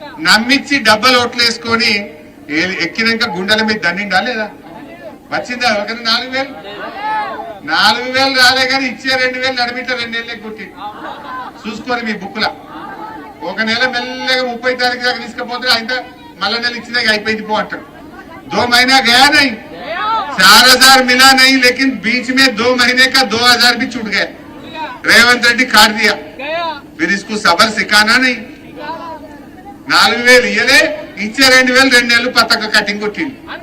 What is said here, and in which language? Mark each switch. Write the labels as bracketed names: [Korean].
[Telugu] నమ్మిచ్చి డబ్బలు ఓట్లు వేసుకొని ఎక్కినాక గుండెల మీద దండిండా లేదా? వచ్చిందా ఎవరికైనా 4000? 4000 రాలే కానీ ఇచ్చే 2000 నడిమిట 2 నెలలకు కొట్టి చూసుకోరు మీ బుక్లా. ఒక నెల మెల్లగా 30 తారీఖు దాకా తీసుకపోతే ఆయన మళ్ళా నెల ఇచ్చినాక అయిపోయింది పో అంటాడు. [Hindi] 2 महीना गया नहीं, 4000 मिला नहीं, लेकिन बीच में 2 महीने का 2000 भी छूट गया. रेवंत रेड्डी काट दिया. फिर इसको सबर सिखाना नहीं. [Telugu] 4000 ఇయ్యలే, ఇచ్చే 2000 2 నెలలు పతక కటింగ్ కొట్టింది.